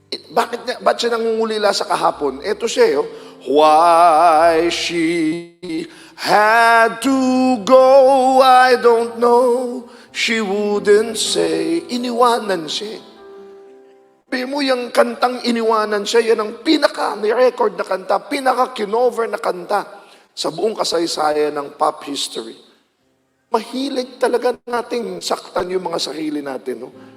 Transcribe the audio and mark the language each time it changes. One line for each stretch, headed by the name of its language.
Filipino: Ba't siya nangungulila sa kahapon? Eto siya, oh.
English: Why she had to go, I don't know. She wouldn't say.
Filipino: Iniwanan siya. Sabi mo, yung kantang iniwanan siya, yan ang pinaka-record na kanta, pinaka-kinover na kanta sa buong kasaysayan ng pop history. Mahilig talaga nating saktan yung mga sarili natin, no?